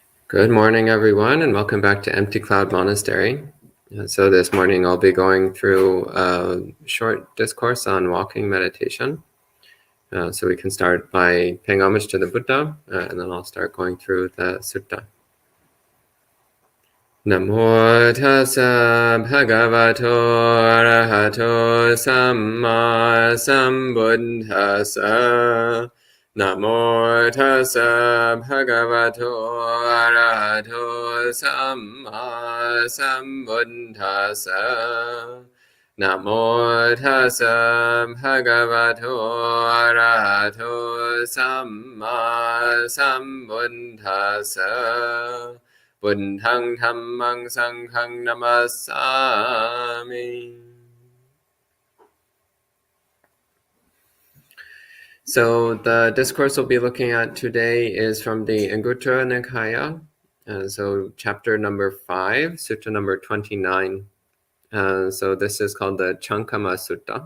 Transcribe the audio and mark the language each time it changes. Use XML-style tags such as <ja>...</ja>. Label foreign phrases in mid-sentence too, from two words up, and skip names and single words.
<en>Good morning, everyone, and welcome back to Empty Cloud Monastery. So this morning I'll be going through a short discourse on walking meditation. So we can start by paying homage to the Buddha, and then I'll start going through the sutta.</en> <pi>Namo tassa bhagavato arahato samma sambuddhassa. Namo tassa bhagavato arahato samma sambuddhassa. Namo tassa bhagavato arahato samma sambuddhassa. Buddhaṃ Dhammaṃ Saṅghaṃ Namasami.</pi> <en>So the discourse we'll be looking at today is from the Anguttara Nikaya, so chapter number 5, sutta number 29. So this is called the Cankama Sutta.</en>